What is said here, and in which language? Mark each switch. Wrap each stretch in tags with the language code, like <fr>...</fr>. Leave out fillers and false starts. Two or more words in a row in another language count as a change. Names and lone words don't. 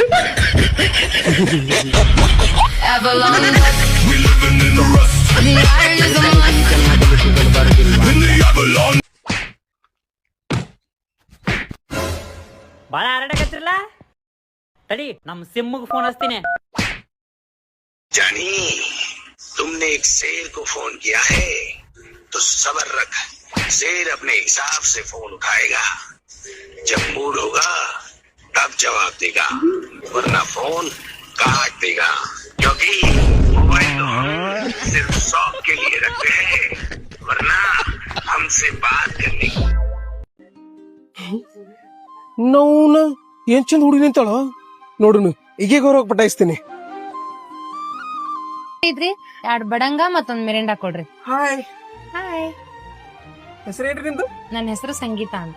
<kn>ಬಾಳ ಹರಡಕತ್ತಿರಲ್ಲ, ತಡಿ ನಮ್ ಸಿಮ್ಮಗೆ ಫೋನ್ ಹಚ್ತೀನಿ.</kn> <hi>जानी तुमने एक शेर को फोन किया है तो सब्र रख. शेर अपने हिसाब से फोन उठाएगा. जब मूड होगा तब जवाब देगा, वरना फोन काट देगा. क्योंकि मोबाइल तो हम सिर्फ शौक के लिए रखते हैं, वरना हमसे बात करने की.</hi> <kn>ನೋನ ಏನ್ ಚಂದ ಹುಡುಗಿ ನಿಂತಾಳ ನೋಡುನು. ಈಗ ಗೌರವ ಪಟಾಯಿಸ್ತೀನಿ. ಇದ್ರಿ 2 ಬಡಂಗ ಮತ್ತೊಂದ್ ಮಿರಿಂಡಾ ಕೊಡ್ರಿ. ಹಾಯ್. ಹಾಯ್, ಹೆಸರೇನ್ರಿ ನಿಂದು? ನನ್ನ ಹೆಸರು ಸಂಗೀತ ಅಂತ.</kn>